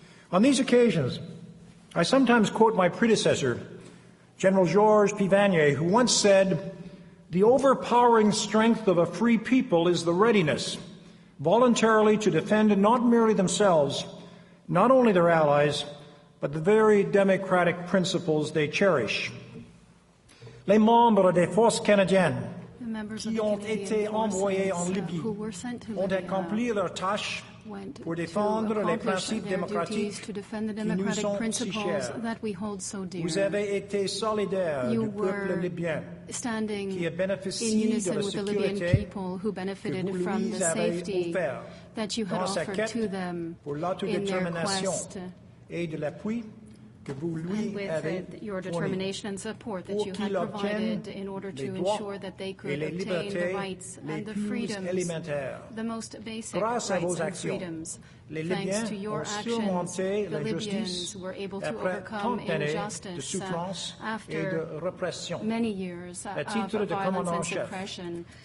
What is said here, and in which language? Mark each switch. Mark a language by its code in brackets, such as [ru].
[en] On these occasions, I sometimes quote my predecessor, General Georges Pivanier, who once said, "The overpowering strength of a free people is the readiness voluntarily to defend not merely themselves, not only their allies, but the very democratic principles they cherish." [fr] Les membres des forces canadiennes qui ont été envoyés en Libye ont accompli leur tâche pour défendre les principes démocratiques qui nous sont si chers. Vous avez été solidaires du peuple libyen qui a bénéficié de la sécurité que vous lui avez offerte dans sa quête pour l'autodétermination et de l'appui que vous lui avez [en] your determination and support that you had provided in order to ensure that they could obtain the rights and the freedoms, the most basic rights and freedoms. Thanks to your actions, the Libyans were able to overcome injustice after many years of violence and suppression.